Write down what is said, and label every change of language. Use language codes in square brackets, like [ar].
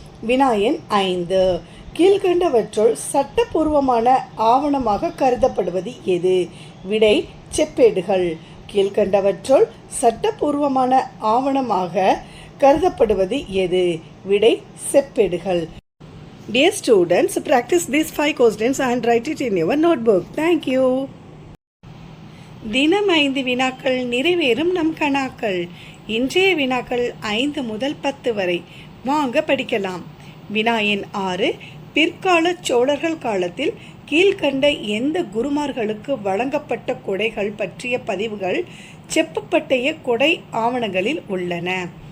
[ta] வினா எண் 5. கீழ்கண்டவற்றுள் சட்டபூர்வமான ஆவணமாக கருதப்படுவது எது? விடை செப்பேடுகள். கீழ்கண்டவற்றுள் சட்டபூர்வமான ஆவணமாக கருதப்படுவது எது? விடை செப்பேடுகள். [en] Dear students, practice these 5 questions and write it in your notebook. Thank you. [ta] தினம் 5 வினாக்கள் நிறைவேறும் நம் கணாக்கள். இன்றைய வினாக்கள் 5 முதல் 10 வரை வாங்க படிக்கலாம். வினா எண் 6. பிற்கால சோழர்கள் காலத்தில் கீழ்கண்ட எந்த குருமார்களுக்கு வழங்கப்பட்ட கொடைகள் பற்றிய பதிவுகள் செப்பப்பட்டய கொடை ஆவணங்களில் உள்ளன?